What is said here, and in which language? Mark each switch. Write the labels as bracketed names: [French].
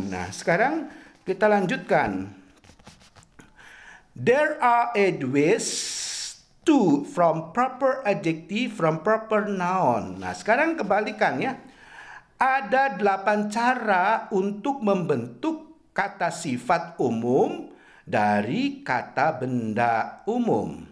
[Indonesian] Nah, sekarang kita lanjutkan. [English] There are 8 ways to from proper adjective from proper noun. [Indonesian] Nah, sekarang kebalikannya. Ada 8 cara untuk membentuk kata sifat umum dari kata benda umum.